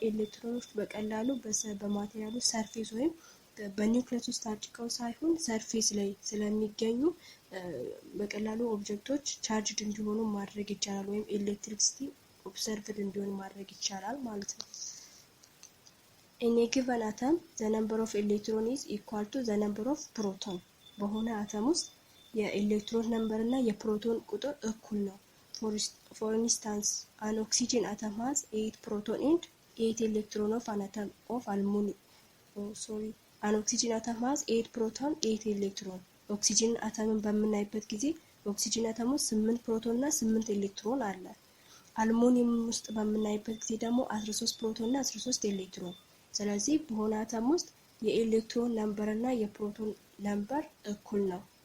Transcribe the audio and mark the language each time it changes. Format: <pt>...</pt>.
<am>ኤሌክትሮኖች በቀላሉ በማቴሪያሉ ሰርፌስ ወይም በኒውክለስ ውስጥ ታጭቀው ሳይሆን ሰርፌስ ላይ ስለሚገኙ በቀላሉ ኦብጀክቶች ቻርጅድ እንዲሆኑ ማድረግ ይቻላል ወይም ኤሌክትሪሲቲ ኦብዘርቭድ እንዲሆን ማድረግ ይቻላል ማለት ነው።</am> <en>in a given atom the number of electron is equal to the number of proton.</en> <am>በሆነ አተም ውስጥ የኤሌክትሮን ነምበር እና የፕሮቶን ቁጥር እኩል ነው።</am> <en>for instance an oxygen atom has 8 proton and 8 electron of an atom of aluminum. an oxygen atom has 8 proton 8 electron.</en> <am>ኦክሲጅን አተምን በምናይበት ጊዜ ኦክሲጅን አተም ውስጥ 8 ፕሮቶን እና 8 ኤሌክትሮን አለ። አሉሚኒየም ውስጥ በምናይበት ጊዜ ደግሞ 13 ፕሮቶን እና 13 ኤሌክትሮን። ስለዚህ በሆነ አተም ውስጥ የኤሌክትሮን ነምበር እና የፕሮቶን ነምበር እኩል ነው።</am>